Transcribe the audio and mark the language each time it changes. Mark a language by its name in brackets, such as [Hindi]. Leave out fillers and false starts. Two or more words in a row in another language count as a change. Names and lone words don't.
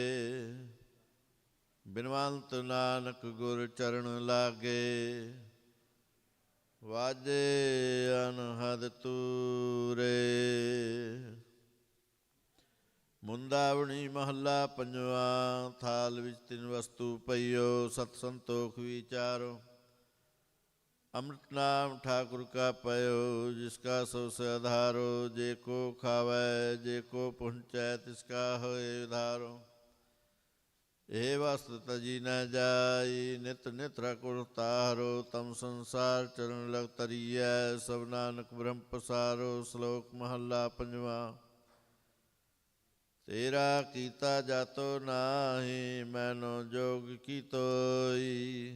[Punjabi] ਬਿਨਵੰਤ ਨਾਨਕ ਗੁਰ ਚਰਨ ਲਾਗੇ, ਵਾਜੇ ਅਨਹਦ ਤੂਰੇ। ਮੁੰਦਾਵਣੀ ਮਹੱਲਾ ਪੰਜਵਾ। ਥਾਲ ਵਿੱਚ ਤਿੰਨ ਵਸਤੂ ਪਈਓ, ਸਤ ਸੰਤੋਖ ਵਿਚਾਰੋ। ਅੰਮ੍ਰਿਤ ਨਾਮ ਠਾकुर का पयो, जिसका सो से आधारो। जे को खावै जे को पुंचै, तिसका होए उधारो। ਇਹ ਵਸਤ ਤਜੀ ਨ ਜਾਈ, ਨਿਤ ਨਿਤ ਰਖੁਰ ਤਾਰੋ। ਤਮ ਸੰਸਾਰ ਚਰਨ ਲਗ ਤਰੀਐ, ਸਭ ਨਾਨਕ ਬ੍ਰਹਮ ਪਸਾਰੋ। ਸ਼ਲੋਕ ਮਹੱਲਾ ਪੰਜਵਾ। ਤੇਰਾ ਕੀਤਾ ਜਾਤੋ ਨਾਹੀ, ਮੈਨੋ ਜੋਗ ਕੀਤੋਈ।